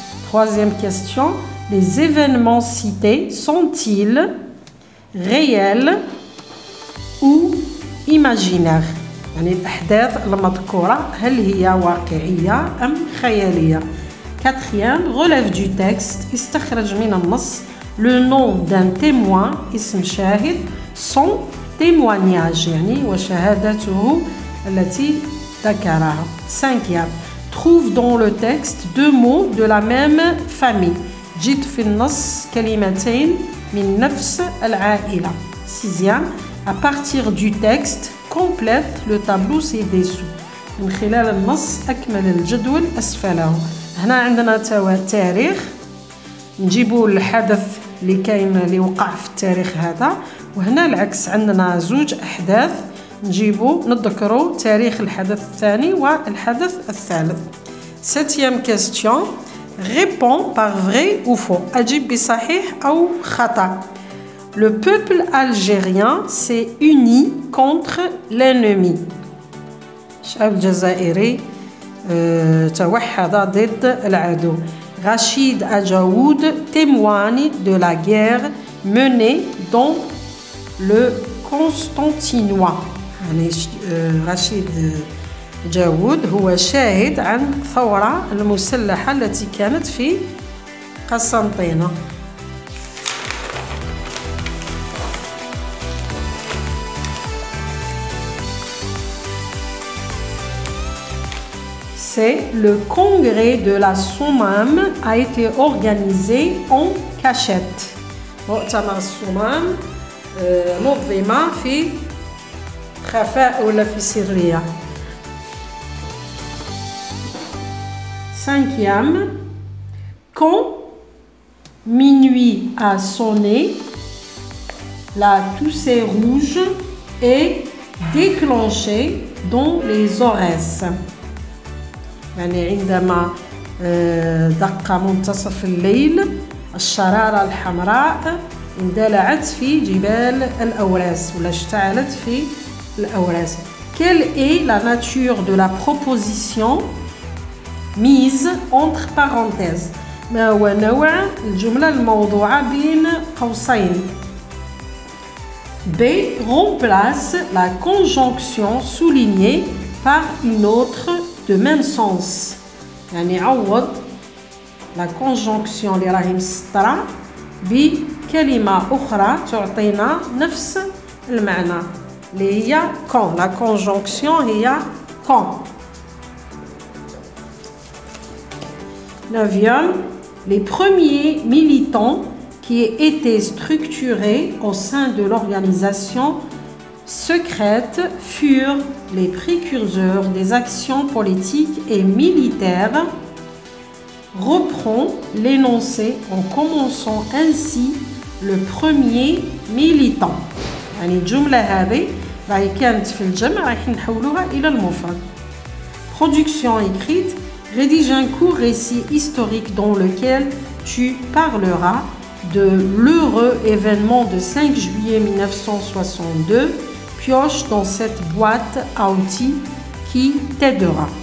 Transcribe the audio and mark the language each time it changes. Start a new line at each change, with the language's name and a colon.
French: Troisième question. Les événements cités sont-ils réels ou imaginaires؟
Arabic: يعني الأحداث المذكورة هل هي واقعية أم خيالية؟
French: Quatrième. Relève du texte.
Arabic: استخرج من النص
French: le nom d'un témoin
Arabic: اسم شاهد
French: son témoignage
Arabic: يعني وشهادته التي ذكرها.
French: Cinquième. Trouve dans le texte deux mots de la même famille.
Arabic: جد في النص كلمتين من نفس العائلة.
French: Sixième. À partir du texte complète le tableau ci-dessous.
Arabic: من خلال النص أكمل الجدول أسفله. هنا عندنا تاريخ، نجيبوا الحدث اللي وقع في التاريخ هذا، وهنا العكس عندنا زوج أحداث نجيبوا نذكروا تاريخ الحدث الثاني والحدث الثالث.
French: Septième question. Réponds par vrai ou faux.
Arabic: أجيب بصحيح أو خطأ.
French: Le peuple algérien s'est uni contre l'ennemi.
Arabic: الشعب الجزائري توحد ضد العدو.
French: Rachid Adjaoud témoigne de la guerre menée dans le Constantinois.
Arabic: يعني رشيد جاوود هو شاهد عن الثورة المسلحة التي كانت في قسنطينة.
French: Le congrès de la Soumam a été organisé en cachette.
Arabic: مؤتمر الصمام نظم في خفاء ولا في سرية.
French: Cinquième. Quand minuit a sonné, la toussée rouge est déclenchée dans les Aurès.
Arabic: يعني عندما دق منتصف الليل الشرارة الحمراء اندلعت في جبال الأوراس ولا اشتعلت في الأوراس.
French: Quelle est la nature de la proposition mise entre parenthèses؟
Arabic: ما هو نوع الجملة الموضوعة بين قوسين؟
French: B. Remplace la conjonction soulignée par une autre de même sens.
Arabic: يعني عوض
French: la conjonction
Arabic: اللي راهي مسطرة بكلمة أخرى تعطينا نفس المعنى اللي هي quand.
French: La conjonction هي quand. 9e, les premiers militants qui étaient structurés au sein de l'organisation secrète furent les précurseurs des actions politiques et militaires. Reprend l'énoncé en commençant ainsi le premier militant.
Arabic: يعني الجملة هذه راهي كانت في الجمع راح نحولوها إلى المفرد.
French: Production écrite. Rédige un court récit historique dans lequel tu parleras de l'heureux événement de 5 juillet 1962. Pioche dans cette boîte à outils qui t'aidera.